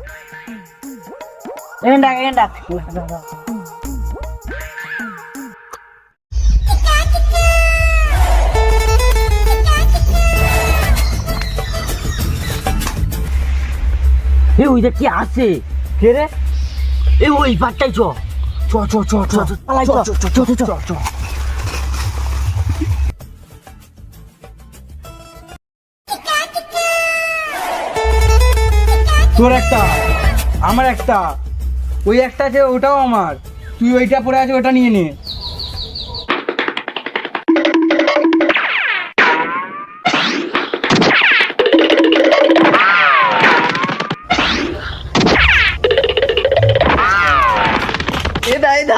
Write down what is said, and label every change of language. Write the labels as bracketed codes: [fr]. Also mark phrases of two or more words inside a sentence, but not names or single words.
[bn] এখানে ডাক, এখানে ডাক। এই ওইটা কি আছে? কে রে? এই ওই পাটটাই চ। চ চ চ চ চ পালাই চ, চ চ চ চ চ। তোর একটা, আমার একটা, ওই একটা আছে ওটাও আমার, তুই ওইটা পড়ে আছে ওটা নিয়ে নে। এদা